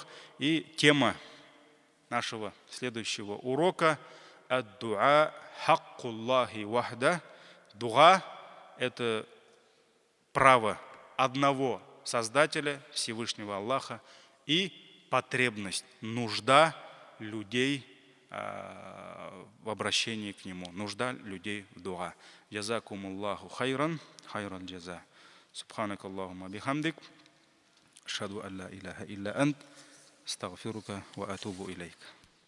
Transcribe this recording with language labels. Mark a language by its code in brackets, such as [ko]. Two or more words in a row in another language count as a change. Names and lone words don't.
[ru] И тема нашего следующего урока – [ar] الدعاء حق الله وحده. [ru] Дуа – это право одного Создателя, Всевышнего Аллаха, и потребность, нужда людей в обращении к Нему, нужда людей в дуа. [ar] جزاكم الله خيرا، خيرا جزاء. سبحانك اللهم وبحمدك. أشهد أن لا إله إلا أنت. أستغفرك وأتوب إليك.